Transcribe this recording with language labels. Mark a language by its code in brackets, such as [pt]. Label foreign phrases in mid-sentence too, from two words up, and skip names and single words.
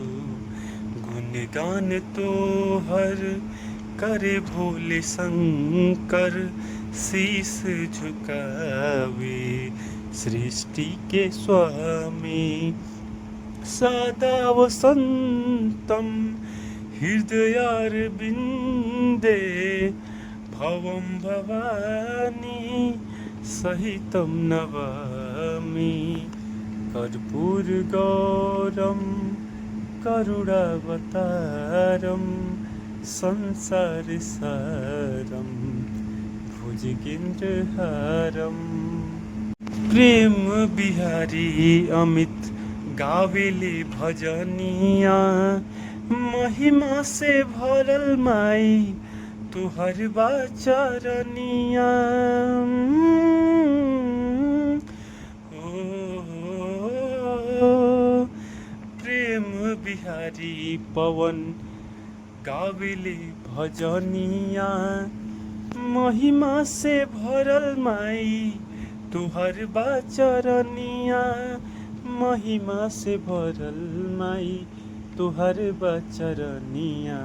[bho] गुणगान तो हर करे भोले शंकर शीस झुकावे सृष्टि के स्वामी [sa] सदा वसंतम हृदयारविन्दे भवं भवानी सहितं नमामि। कर्पूरगौरं करुणावतारं संसारसारं भुजगेन्द्रहारं [bho] प्रेम बिहारी अमित गावेले भजनिया महिमा से भरल माई तुहर बाचरनिया। प्रेम बिहारी पवन गावेले भजनिया महिमा से भरल माई तुहर बाचरनिया महिमा से भरल माई तुहर बचरनिया।